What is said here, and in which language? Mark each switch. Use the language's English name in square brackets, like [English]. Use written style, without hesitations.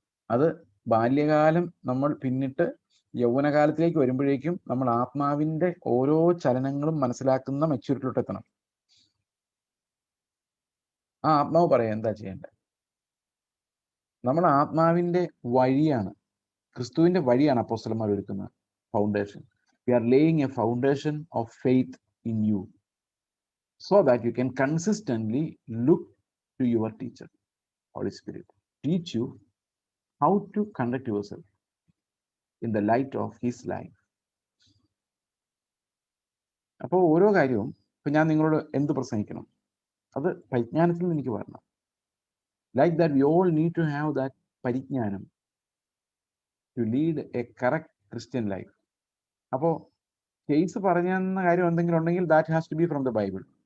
[Malayalam] അത് ബാല്യകാലം നമ്മൾ പിന്നിട്ട് യൗവനകാലത്തിലേക്ക് വരുമ്പോഴേക്കും നമ്മൾ ആത്മാവിന്റെ ഓരോ ചലനങ്ങളും മനസ്സിലാക്കുന്ന മെച്യൂരിറ്റിയിലോട്ട് എത്തണം. ആ ആത്മാവ് പറയാം എന്താ ചെയ്യേണ്ടത്. നമ്മുടെ ആത്മാവിന്റെ വഴിയാണ്, ക്രിസ്തുവിന്റെ വഴിയാണ് അപ്പോസ്തലന്മാർ ഒരുക്കുന്ന foundation. [English] We are laying a foundation of faith in you, so that you can consistently look to your teacher, Holy Spirit, teach you how to conduct yourself in the light of his life. [Malayalam] അപ്പോൾ ഓരോ കാര്യവും ഇപ്പൊ ഞാൻ നിങ്ങളോട് എന്ത് പ്രസംഗിക്കണം, അത് പരിജ്ഞാനത്തിൽ നിന്ന് എനിക്ക് വരണം. [English] Like that we all need to have that പരിജ്ഞാനം to lead a correct Christian life. [Malayalam] അപ്പോൾ കേസ് പറഞ്ഞെന്ന കാര്യം എന്തെങ്കിലും ഉണ്ടെങ്കിൽ [English] That has to be from the Bible.